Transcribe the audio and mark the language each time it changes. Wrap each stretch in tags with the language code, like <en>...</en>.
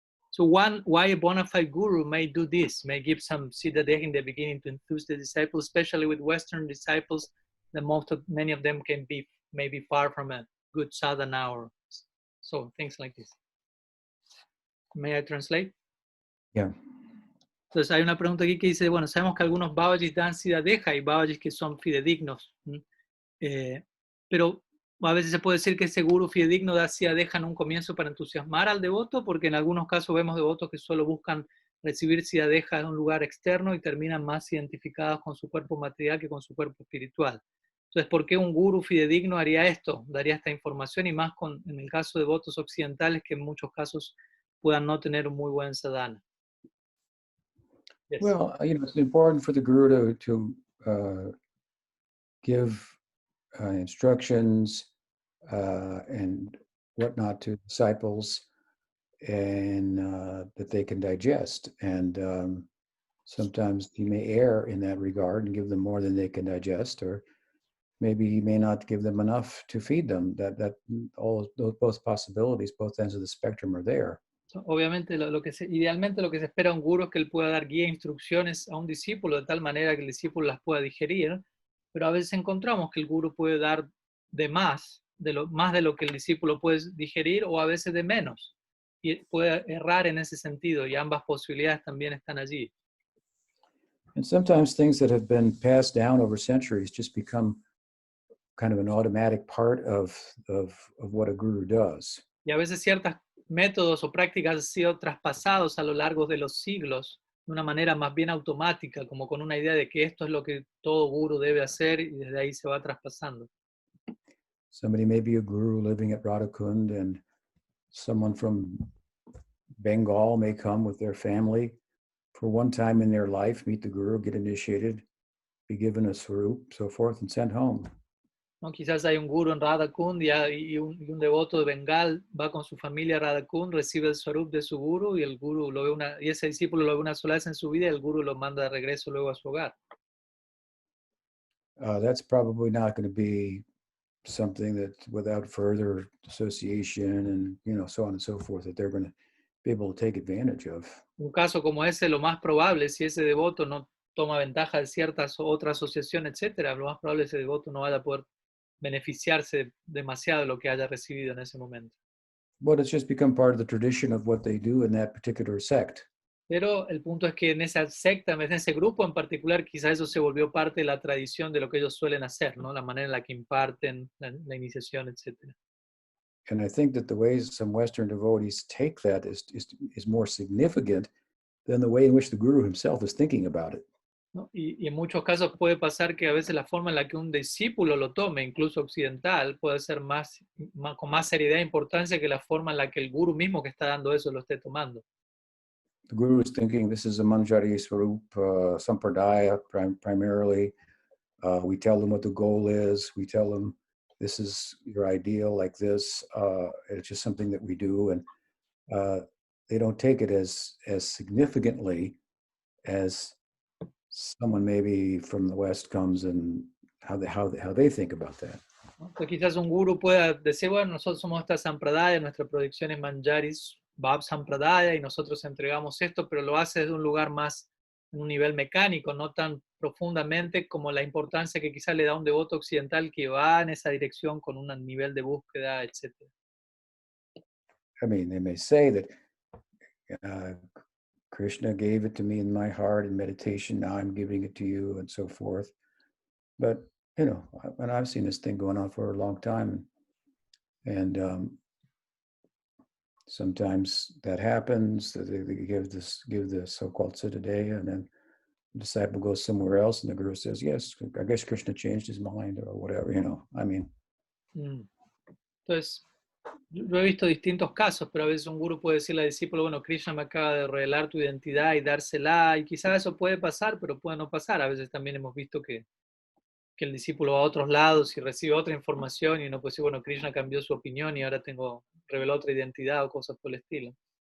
<en>So why a bona fide guru may do this, may give some siddha deha in the beginning to enthuse the disciples, especially with Western disciples, that many of them can be maybe far from a good sadhana or so, things like this. May I translate? Yeah.</en> <es>Entonces hay una pregunta aquí que dice, bueno, sabemos que algunos babajis dan siddha deha y babajis que son fidedignos, pero a veces se puede decir que ese guru fidedigno da siddha deha en un comienzo para entusiasmar al devoto, porque en algunos casos vemos devotos que solo buscan recibir siddha deha en un lugar externo y terminan más identificados con su cuerpo material que con su cuerpo espiritual. Entonces, ¿por qué un guru fidedigno haría esto? Daría esta información, y más en el caso de devotos occidentales que en muchos casos puedan no tener un muy buen sadhana.</es> <en>Yes. Well, it's important for the guru to give instructions and whatnot to disciples, and that they can digest. And sometimes he may err in that regard and give them more than they can digest, or maybe he may not give them enough to feed them. That all those both possibilities, both ends of the spectrum are there.</en> <es>Obviamente, idealmente lo que se espera de un gurú es que él pueda dar guía e instrucciones a un discípulo de tal manera que el discípulo las pueda digerir, pero a veces encontramos que el gurú puede dar de más de lo que el discípulo puede digerir, o a veces de menos, y puede errar en ese sentido, y ambas posibilidades también están allí.</es> <en>And sometimes things that have been passed down over centuries just become kind of an automatic part of what a guru does.</en> <es>Y a veces ciertos métodos o prácticas han sido traspasados a lo largo de los siglos de una manera más bien automática, como con una idea de que esto es lo que todo guru debe hacer, y desde ahí se va traspasando.</es> <en>Somebody may be a guru living at Radhakund, and someone from Bengal may come with their family for one time in their life, meet the guru, get initiated, be given a swarup, so forth, and sent home.</en> <es>¿No? Quizás hay un guru en Radhakund y un devoto de Bengal va con su familia a Radhakund, recibe el swarup de su guru, y el guru lo ve y ese discípulo lo ve una sola vez en su vida, y el guru lo manda de regreso luego a su hogar.</es> <en>That's probably not going to be something that, without further association and so on and so forth, that they're going to be able to take advantage of.</en> <es>Un caso como ese, lo más probable, si ese devoto no toma ventaja de ciertas otras asociaciones, etcétera, lo más probable es que ese devoto no vaya a poder beneficiarse demasiado de lo que haya recibido en ese momento.</es> <en>But it's just become part of the tradition of what they do in that particular sect.</en> <es>Pero el punto es que en esa secta, en ese grupo en particular, quizás eso se volvió parte de la tradición de lo que ellos suelen hacer, ¿no? La manera en la que imparten la iniciación, etcétera.</es> <en>And I think that the ways some Western devotees take that is more significant than the way in which the guru himself is thinking about it.</en> <es>¿No? Y en muchos casos puede pasar que a veces la forma en la que un discípulo lo tome, incluso occidental, puede ser con más seriedad e importancia que la forma en la que el guru mismo que está dando eso lo esté tomando.</es> <en>The guru is thinking this is a Manjari Swarup Sampradaya primarily. We tell them what the goal is. We tell them this is your ideal, like this. It's just something that we do, and they don't take it as significantly as someone maybe from the West comes and how they think about that.</en> <es>Entonces, quizás un guru pueda decir, bueno, nosotros somos esta sampradaya, nuestra proyección es manjaris, bab sampradaya, y nosotros entregamos esto, pero lo hace desde un lugar más, en un nivel mecánico, no tan profundamente como la importancia que quizás le da un devoto occidental que va en esa dirección con un nivel de búsqueda, etc.</es> <en>I mean, they may say that Krishna gave it to me in my heart in meditation, now I'm giving it to you, and so forth. But, and I've seen this thing going on for a long time, and sometimes that happens, they give the so-called siddha deha, and then the disciple goes somewhere else, and the guru says, yes, I guess Krishna changed his mind, or whatever, I mean.</en> <es>Entonces, yo he visto distintos casos, pero a veces un guru puede decirle al discípulo, bueno, Krishna me acaba de revelar tu identidad y dársela, y quizás eso puede pasar, pero puede no pasar. A veces también hemos visto que el discípulo va a otros lados y recibe otra información, y uno puede decir, bueno, Krishna cambió su opinión y ahora reveló otra identidad o cosas por el estilo.</es>